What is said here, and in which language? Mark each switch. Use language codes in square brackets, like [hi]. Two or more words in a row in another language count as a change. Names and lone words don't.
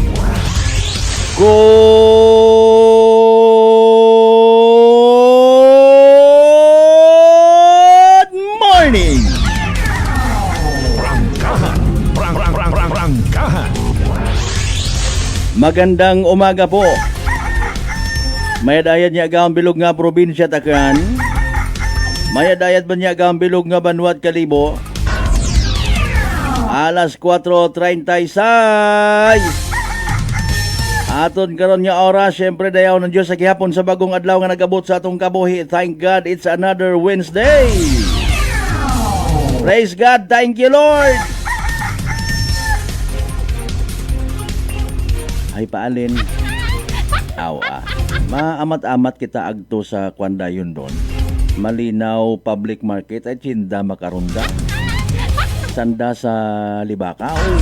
[en] Good morning! Prangkahan. Prangkahan. [tl] Magandang umaga po. [akl] Mayadayad niya ang bilog nga probinsya Takan. Mayadayad ba niya ang bilog nga Banwat Kalibo. Alas 4:36. Aton karon nga oras, syempre dayaw ng Diyos sa gihapon sa bagong adlaw nga nagabot sa atong kabuhi. [en] Thank God it's another Wednesday. Praise God, thank you Lord. [akl] Ay paalin. Awa. Maamat-amat kita agto sa kwandayon doon. Malinaw public market ay tinda makarunda. Sanda sa Libakaw.